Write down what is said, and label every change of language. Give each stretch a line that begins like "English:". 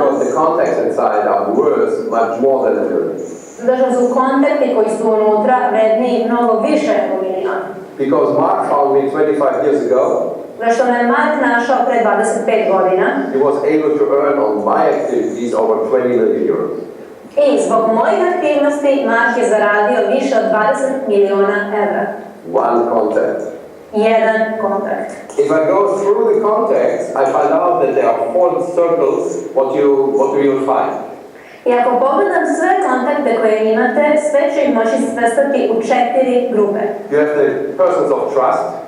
English: Because the contacts inside are worth much more than a million.
Serbian: Zato što su kontakti koji su unutra vredniji mnogo više od miliona.
English: Because Mark found me 25 years ago.
Serbian: Zašto me Mark našao pre 25 godina.
English: He was able to earn on my activities over 20 million euros.
Serbian: I zbog mojih aktivnosti Mark je zaradio više od 20 miliona evra.
English: One contact.
Serbian: Jedan kontakt.
English: If I go through the contacts, I find out that there are 4 circles. What do you find?
Serbian: I ako pogledam sve kontakte koje imate, sve ću ih moći svrstati u 4 grupe.
English: You have the persons of trust.